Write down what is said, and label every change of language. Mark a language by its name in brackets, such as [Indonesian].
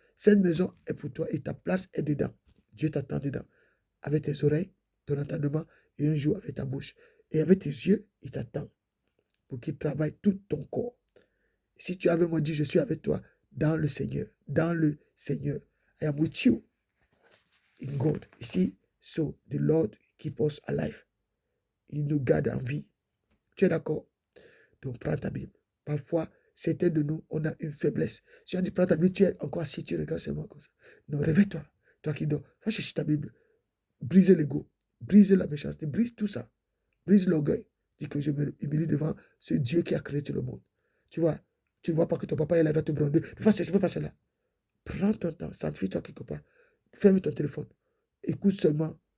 [French] Cette maison est pour toi et ta place est dedans. Dieu t'attend dedans. Avec tes oreilles, ton entendement et un jour avec ta bouche. Et avec tes yeux, il t'attend pour qu'il travaille tout ton corps. Si tu avais moi dit, je suis avec toi dans le Seigneur. Dans le Seigneur. [English] I am with you in God. Ici, so the Lord keep us alive. [French] Il nous garde en vie. Tu es d'accord? Donc, prends ta Bible. Parfois, certains de nous, on a une faiblesse. Si on dit prends ta Bible, tu es encore assis, tu regardes seulement comme ça. Non, réveille-toi. Toi qui dors, va chercher ta Bible. Brise l'ego. Brise la méchanceté. Brise tout ça. Brise l'orgueil. Dis que je me humilie devant ce Dieu qui a créé tout le monde. Tu vois, tu ne vois pas que ton papa est là, il va te bronder. Ne fais pas cela. Prends ton temps. Sanctifie-toi quelque part. Ferme ton téléphone. Écoute seulement.